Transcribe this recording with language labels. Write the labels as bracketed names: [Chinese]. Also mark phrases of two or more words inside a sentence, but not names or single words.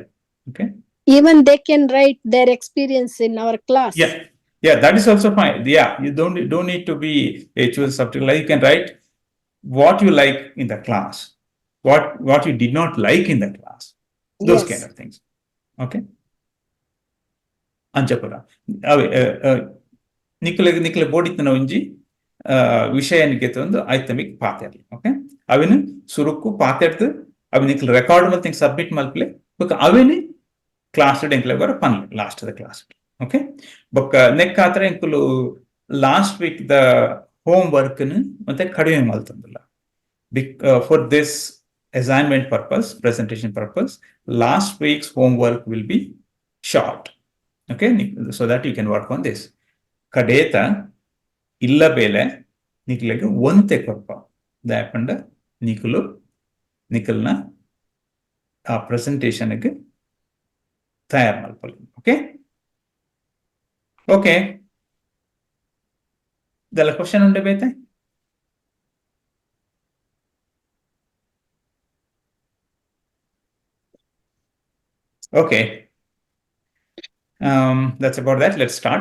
[English] Okay, even they can write their experience in our class. Yeah, that is also fine. Yeah, you don't need to be a chosen subject. Like, you can write what you like in the class, what you did not like in the class, those Yes. kind of things. [Tulu] Okay, ಅಂಚಪುರ ಅವೇ ನಿಖಲ ಬೋಡಿತನ ಒಂಜಿ ವಿಷಯನಿಗೆ ತಂದು ಆಯ್ತು ಮಿಕ್ ಪಾತೆರ್ಲಿ. ಓಕೆ, ಅವಿನ ಸುರುಕು ಪಾತೆರ್ದು ಅವಿ ನಿಖಲ್ ರೆಕಾರ್ಡ್ ಮಲ್ತಿ ಸಬ್ಮಿಟ್ ಮಲ್ಪಲೆ ಬೊಕ್ಕ ಅವಿನಿ ಕ್ಲಾಸ್ ಎಂಕ್ಲೆ ಬರ ಪನ್ಲೆ ಲಾಸ್ಟ್ ದ ಕ್ಲಾಸ್. ಓಕೆ, ಬೊಕ್ಕ ನೆಕ್ ಆತರ ಎಂಕುಲು [English] last week [Tulu] ದ [English] home work [Tulu] ಮತ್ತೆ ಕಡಿಮೆ ಮಲ್ತಂದಿಲ್ಲ. [English] For this assignment purpose, presentation purpose, last week's homework will be short. Okay, so that you can work on this. [Tulu] Kadeta illa bele nikilege onte korpa dapanda nikulna a presentation age tayar malpali. Okay, dala question unde bete. [English] Okay, that's about that. Let's start.